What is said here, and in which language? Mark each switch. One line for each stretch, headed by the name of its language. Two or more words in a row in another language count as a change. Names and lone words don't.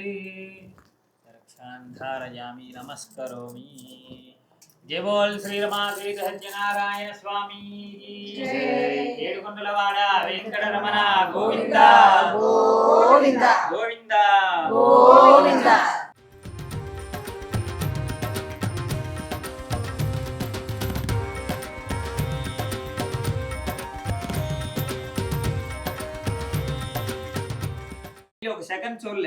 Sanskrit: रक्षां धारयामि नमस्करोमि.
Hindi: जय बोल
Telugu: श्री रमा श्री सत्यनारायण स्वामी ఏడుకొండలవాడ వెంకటరమణ గోవింద గోవింద గోవింద గోవింద. ఒక సెకండ్ చూడలేం.